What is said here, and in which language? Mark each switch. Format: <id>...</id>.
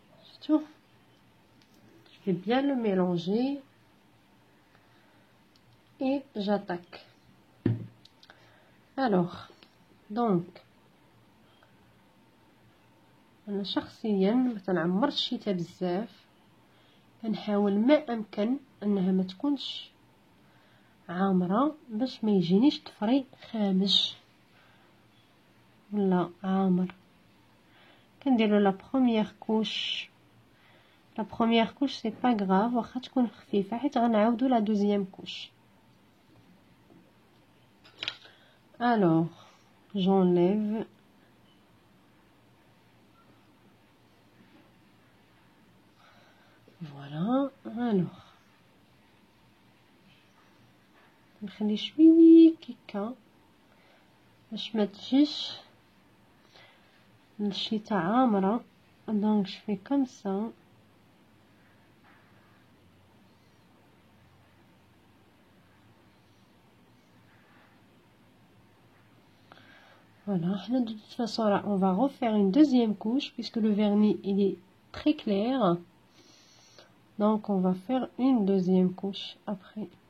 <ar>شفتوا</ar> <fr>je vais bien le mélanger et j'attaque. alors donc</fr> <ar>انا شخصيا ما تنعمرش الشيته بزاف، كنحاول ما امكن انها ما تكونش عامره باش ما يجينيش طفري خامج ولا عامر. كنديروا لا بروميير كوش.</ar> <fr>لا بروميير كوش سي با غراف</fr> <ar>واخا تكون خفيفه حيت غنعاودوا لا دوزيام كوش.</ar> <fr>alors j'enlève voilà. alors</fr> <ar>نخلي شويه كيكه باش ما تجيش الشيته عامره.</ar> <fr>دونك je fais comme ça. voilà حنا de toute façon là on va refaire une deuxième couche puisque le vernis il est très clair, donc on va faire une deuxième couche après.</fr>